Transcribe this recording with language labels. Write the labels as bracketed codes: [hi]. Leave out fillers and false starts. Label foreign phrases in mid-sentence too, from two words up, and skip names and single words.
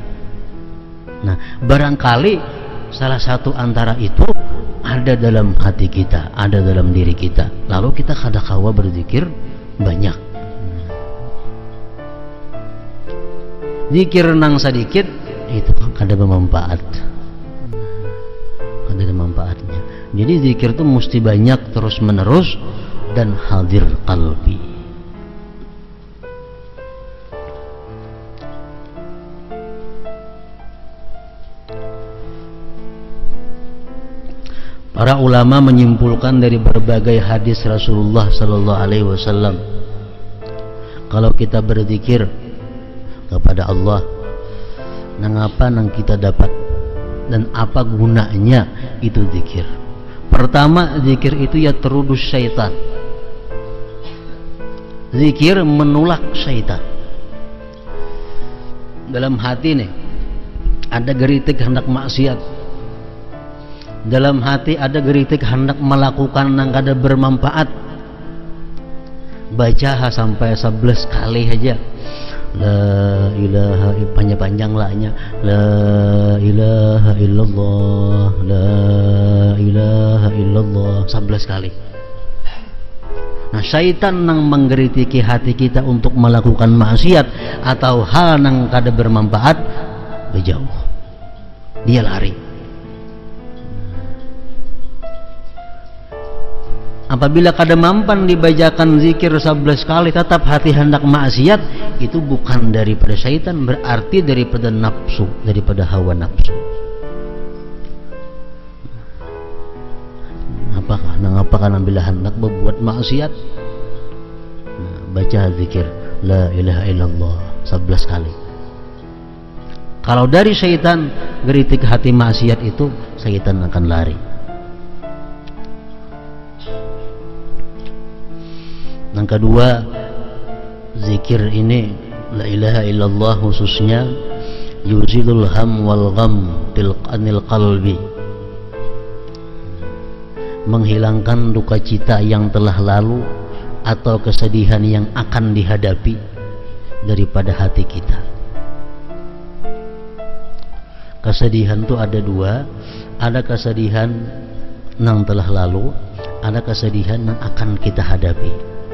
[id] Nah, barangkali salah satu antara itu ada dalam hati kita, ada dalam diri kita, lalu kita [bjn] kada kawa [id] berzikir banyak. [bjn] Zikir nang sedikit itu kada bermanfaat, kada ada manfaatnya. [id] Jadi zikir itu mesti banyak, terus menerus, dan [ar] حاضر قلبي. [id] Para ulama menyimpulkan dari berbagai hadis Rasulullah [ar] صلى الله عليه وسلم, [id] kalau kita berzikir kepada Allah, [bjn] nang apa nang kita dapat dan apa gunanya itu zikir. [id] Pertama, zikir itu ya terudus syaitan. Zikir menolak syaitan. Dalam hati nih ada geritik hendak maksiat, dalam hati ada geritik hendak melakukan yang kada bermanfaat, baca sampai 11 kali aja [ar] لا إله, [id] panjang-panjang lahnya, [ar] لا إله إلا الله، لا إله إلا الله 11 kali. [bjn] Nah, syaitan nang menggeritiki hati kita untuk melakukan maksiat atau hal nang kada bermanfaat, berjauh, dia lari. [id] Apabila [bjn] kada mampan [id] dibacakan zikir 11 kali tetap hati hendak maksiat, itu bukan daripada syaitan, berarti daripada nafsu, daripada hawa nafsu. Apakah nang bila hendak berbuat maksiat, baca zikir [ar] لا إله إلا الله [id] 11 kali. Kalau dari syaitan geritik hati maksiat itu, syaitan akan lari. Yang kedua, zikir ini [ar] لا إله إلا الله [id] khususnya [ar] يزيل الهم والغم عن القلب, [id] menghilangkan duka cita yang telah lalu atau kesedihan yang akan dihadapi daripada hati kita. Kesedihan itu ada dua, ada kesedihan yang telah lalu, ada kesedihan yang akan kita hadapi.